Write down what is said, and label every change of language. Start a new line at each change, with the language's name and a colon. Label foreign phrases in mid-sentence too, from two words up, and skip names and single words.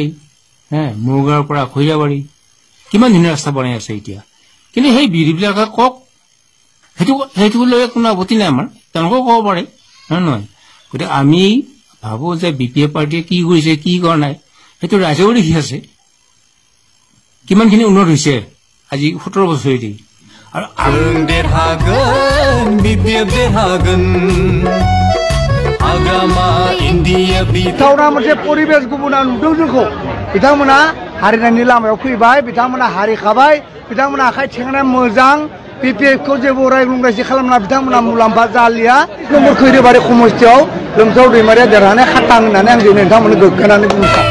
Assamese: মুৰগাঁৱৰ পৰা খৈৰাবাৰী কিমান ধুনীয়া ৰাস্তা বনাই আছে এতিয়া কিন্তু সেই বিৰোধীবিলাকে কওক সেইটো লৈ কোনো আপত্তি নাই আমাৰ তেওঁলোকেও ক'ব পাৰে নহয় গতিকে আমি ভাবোঁ যে বিপিএফ পাৰ্টীয়ে কি কৰিছে কি কৰা নাই সেইটো ৰাইজেও দেখি আছে কিমানখিনি উন্নত হৈছে আজি 17 বছৰেদি আৰু
Bodo: बिथांमोना मोनसे परिबेस गुबुना नुदों जोंखौ बिथांमोना हारिनायनि लामायाव फैबाय बिथांमोना हारिखाबाय बिथांमोना आखाइ थेंनाय मोजां बिपिएफखौ जेबो राय बुंगासि खालामना बिथांमोना मुलाम्फा जालिया नम्बर खैरोबारि समस्थियाव लोमसाव दैमारिया देरहानाय खाटां होननानै आं दिनै नोंथांमोननो गोग्गानानै बुंनो सानो